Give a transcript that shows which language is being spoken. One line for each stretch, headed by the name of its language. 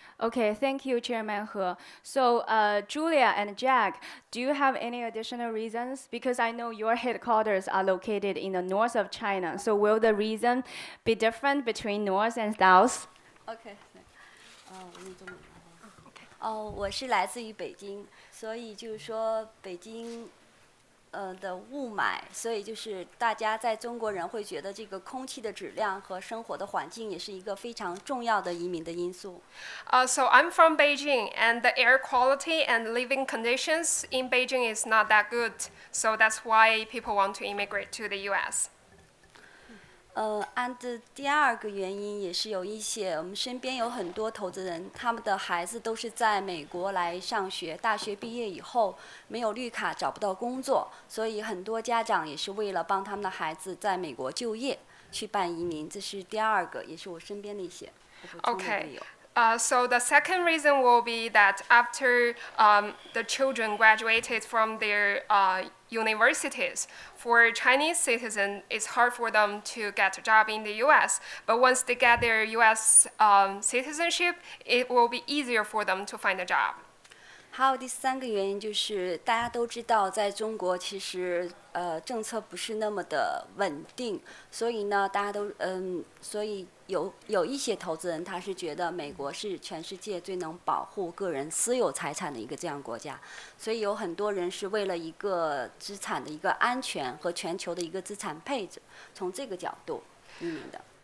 English: Okay, thank you, Chairman He. So, Julia and Jack, do you have any additional reasons? Because I know your headquarters are located in the north of China. So, will the reason be different between north and south?
Chinese: OK， 我是来自于北京，所以就是说北京的雾霾，所以就是大家在中国人会觉得这个空气的质量和生活的环境也是一个非常重要的移民的因素。
English: So I'm from Beijing, and the air quality and living conditions in Beijing is not that good. So that's why people want to immigrate to the U.S.
Chinese: 按的第二个原因也是有一些，我们身边有很多投资人，他们的孩子都是在美国来上学，大学毕业以后没有绿卡找不到工作，所以很多家长也是为了帮他们的孩子在美国就业去办移民，这是第二个，也是我身边的一些我补充的理由。
English: So the second reason will be that after the children graduated from their universities, for Chinese citizens, it's hard for them to get a job in the U.S. But once they get their U.S. Citizenship, it will be easier for them to find a job.
Chinese: 还有第三个原因就是大家都知道，在中国其实政策不是那么的稳定，所以呢，大家都所以有一些投资人他是觉得美国是全世界最能保护个人私有财产的一个这样国家，所以有很多人是为了一个资产的一个安全和全球的一个资产配置，从这个角度移民的。